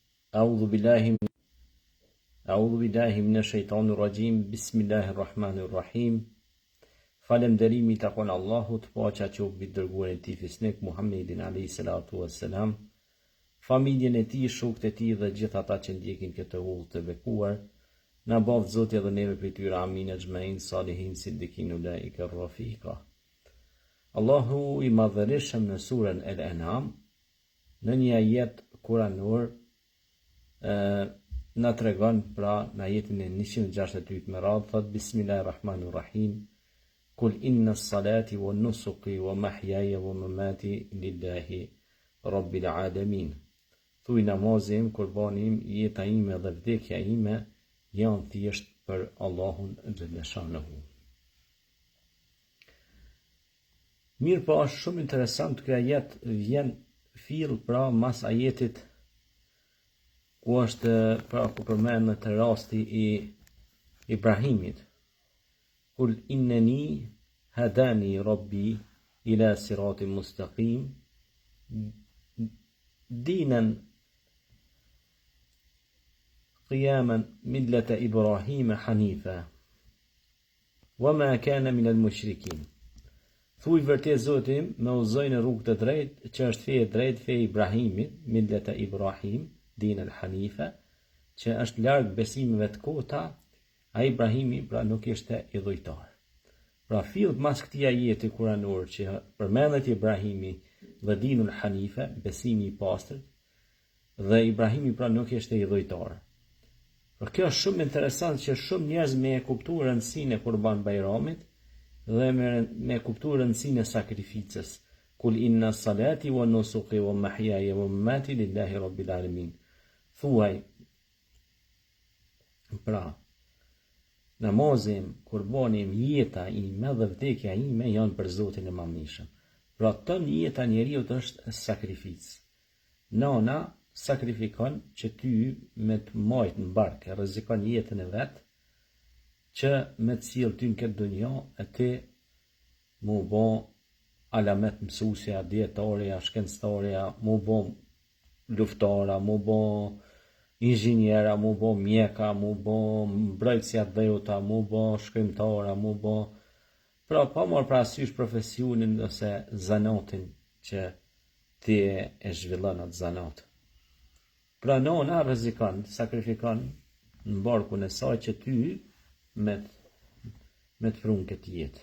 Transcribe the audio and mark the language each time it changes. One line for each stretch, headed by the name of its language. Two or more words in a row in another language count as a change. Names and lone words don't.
Arabic: أعوذ بالله من الشيطان الرجيم. بسم الله الرحمن الرحيم.
Albanian: Falënderimi takon Allahut, paqja qoftë mbi dërguarin e tij fisnik Muhammedin
Arabic: عليه الصلاة والسلام,
Albanian: familjen e tij, shokët e tij dhe gjithë ata që ndjekin këtë udhë të bekuar. Na bof Zoti edhe neve prej tyre,
Arabic: آمين أجمعين الصالحين الصديقين أولئك رفيقا.
Albanian: Allahu i madhërisëm në surën El-An'am, në një ajet kuranor, na tregon pra në ajetin e 162 me radhë, thot
Arabic: بسم الله الرحمن الرحيم قل إن صلاتي ونسكي ومحياي ومماتي لله رب العالمين.
Albanian: Thuaj namazim, kurbanim, jeta ime dhe vdekja ime janë thjesht për Allahun xhaleshanehu. Mirë, po është shumë interesant ky ajet, vjen fill pra mas ajetit ku është pra ku përmendet rasti i Ibrahimit.
Arabic: قل إنني هداني ربي إلى صراط مستقيم دينا قيما ملة إبراهيم حنيفا وما كان من المشركين.
Albanian: Thuaj vërtet Zoti më udhëzoi në rrugë të drejtë, që është feja e drejtë, feja e Ibrahimit,
Arabic: ملة إبراهيم دين الحنيفة,
Albanian: që është larg besimeve të kota. A Ibrahimi pra nuk ishte idhujtar. Pra fill mas këtij ajeti kuranor që përmendet Ibrahimi dhe
Arabic: دين الحنيف,
Albanian: besimi i pastër, dhe Ibrahimi pra nuk ishte idhujtar. Por kjo është shumë interesant që shumë njerëz me e kuptuar rëndësinë e Kurban Bayramit dhe me kuptuar rëndësinë e sakrificës.
Arabic: قل إن صلاتي ونسكي ومحياي ومماتي لله رب العالمين.
Albanian: Thuaj pra namazim, kurbanim, jeta ime dhe vdekja ime janë për Zotin e Madhërisëm. Pra ton jeta njeriu është sakrificë. Nana sakrifikon që ty me të majt në barkë, rrezikon jetën e vet, që me të sjell ty në këtë dunjë, e ti mu bo alamet mësuesja, dietarja, shkencëtarja, mu bo luftara, mu bo inxhiniera, mu bo mjeka, mu bo mbrojtësja dheuta, mu bo shkrimtara, mu bo... Pra, pa marrë parasysh profesionin ose zanatin që ti e zhvillon atë zanat. Pra, nona rrezikon, sakrifikon në barkun e saj që ty me të prun këtë jetë.